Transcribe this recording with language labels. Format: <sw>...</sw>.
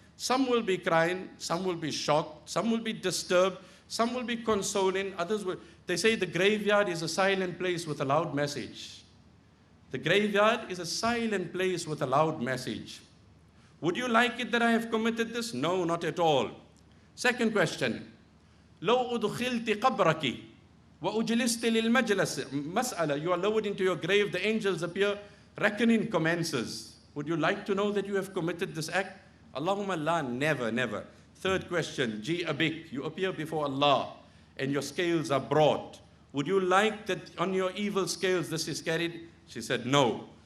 <en>Some will be crying, some will be shocked, some will be disturbed, some will be consoling, others will. They say the graveyard is a silent place with a loud message. The graveyard is a silent place with a loud message. Would you like it that I have committed this? No, not at all. Second question.</en> <ar>لو أدخلت قبرك وأجلست للمجلس مسألة.</ar> <en>You are lowered into your grave, the angels appear, reckoning commences. Would you like to know that you have committed this act?</en> <ar>Allahumma la,</ar> <en>never, never. Third question, Ji abik, you appear before Allah and your scales are brought. Would you like that on your evil scales this is carried? She said, no.</en>